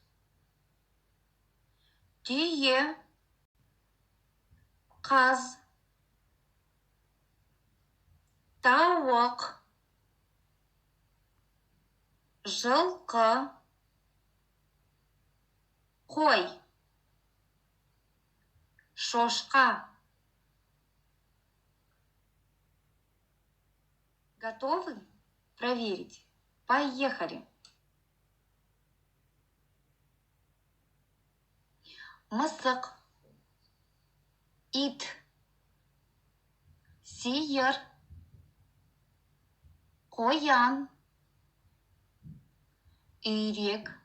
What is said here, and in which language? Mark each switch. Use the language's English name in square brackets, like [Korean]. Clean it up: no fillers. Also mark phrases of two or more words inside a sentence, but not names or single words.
[Kazakh] Түйе. Қаз. Тауық. Жылқы. Қой. Шошқа. [Russian] Готовы проверить? Поехали! [Kazakh] Мысық. Ит. Сиыр. Қоян. Үйрек.